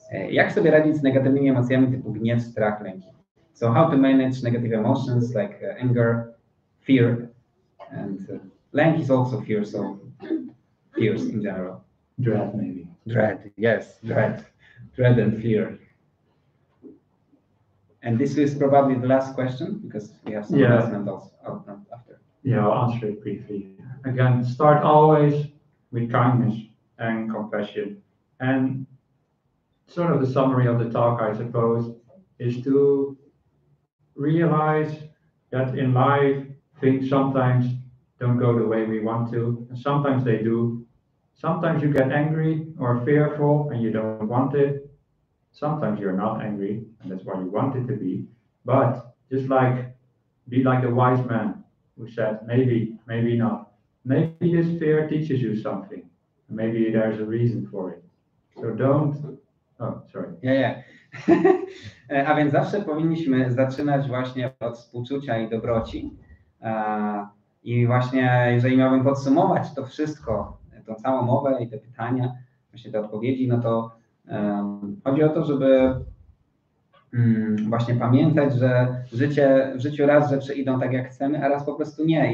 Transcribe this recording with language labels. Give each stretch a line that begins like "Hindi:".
Polish: Jak sobie radzić z negatywnymi emocjami typu gniew, strach, lęki?
English: So how to manage negative emotions like anger, fear, and lęk is also fear, so fears in general? Dread, maybe. Dread, yes, dread and fear. And this is probably the last question because we have some announcement also after. Yeah, I'll answer it briefly. Again, start always with kindness and compassion. And sort of the summary of the talk, I suppose, is to realize that in life, things sometimes don't go the way we want to, and sometimes they do. Sometimes you get angry or fearful and you don't want it. Sometimes you're not angry, and that's why you want it to be. But just be like the wise man who said, maybe, maybe not. Maybe this fear teaches you something. Maybe there's a reason for it. So don't... Oh, sorry. Yeah.
Polish: A więc zawsze powinniśmy zaczynać właśnie od współczucia i dobroci. I właśnie, jeżeli miałbym podsumować to wszystko, tą całą mowę i te pytania, właśnie te odpowiedzi, no to chodzi o to, żeby właśnie pamiętać, że w życiu raz rzeczy idą tak, jak chcemy, a raz po prostu nie.